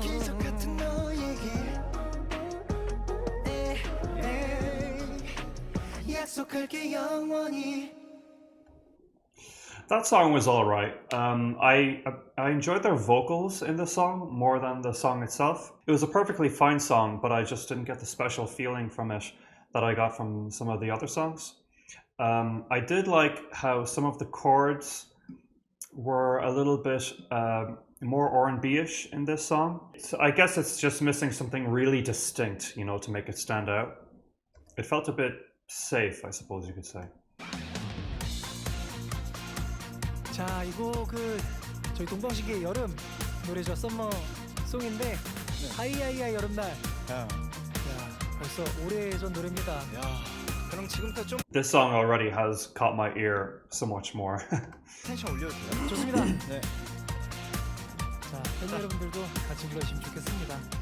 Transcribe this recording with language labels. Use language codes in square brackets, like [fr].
[ko] 기적 같은 너에게 약속할게 영원히 [en] That song was all right. I enjoyed their vocals in the song more than the song itself. It was a perfectly fine song, but I just didn't get the special feeling from it that I got from some of the other songs. I did like how some of the chords were a little bit more R&B-ish in this song. So I guess it's just missing something really distinct, you know, to make it stand out. It felt a bit safe, I suppose you could say. [ko] 자, 이 곡은 저희 동방신기의 여름 노래죠. 썸머 송인데 하이하이하이 여름날. 야, 야, 벌써 오래전 노래입니다. 야, 그럼 지금부터 좀 [en] This song already has caught my ear so much more. [ko] 텐션 올려도 돼요? 좋습니다. 네. 자, 팬 여러분들도 같이 불러주시면 좋겠습니다.